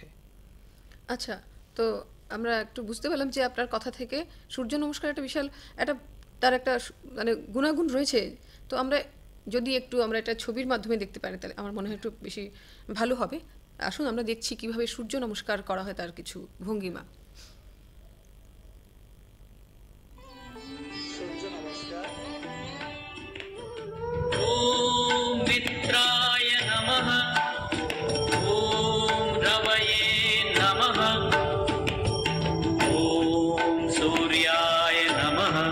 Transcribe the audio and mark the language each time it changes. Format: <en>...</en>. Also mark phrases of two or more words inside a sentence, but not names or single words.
<bn>আচ্ছা, তো আমরা একটু বুঝতে পারলাম যে আপনার কথা থেকে সূর্য নমস্কার একটা বিশাল একটা তার একটা মানে গুণাগুণ রয়েছে। তো আমরা যদি একটু আমরা এটা ছবির মাধ্যমে দেখতে পারি তাহলে আমার মনে হয় একটু বেশি ভালো হবে। আসুন আমরা দেখছি কিভাবে সূর্য নমস্কার করা হয়, তার কিছু ভঙ্গিমা।</bn> <sa>ॐ मित्राय नमः। ॐ रवये नमः। ॐ सूर्याय नमः।</sa>